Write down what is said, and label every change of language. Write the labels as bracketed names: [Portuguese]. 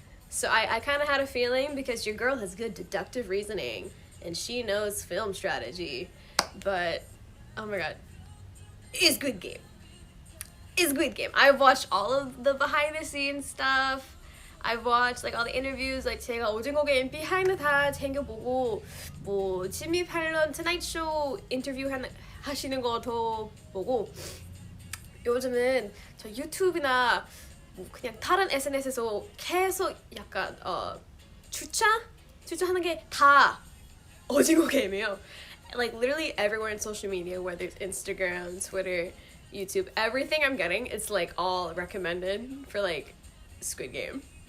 [English] So I kind of had a feeling, because your girl has good deductive reasoning and she knows film strategy. But oh my god, it's good game. It's good game. I've watched all of the behind the scenes stuff. I've watched like all the interviews. [Korean] Like 제가 오징어 게임 비하인드 다 챙겨보고, 뭐 지미 팔런 투나잇 쇼 인터뷰 하시는 것도 보고, 요즘은 저 유튜브나 뭐 그냥 다른 SNS에서 계속 약간 추천하는 게 다 오징어 게임이에요. [English] Like literally everywhere in social media, whether it's Instagram, Twitter, YouTube, everything I'm getting, it's like all recommended for like Squid Game.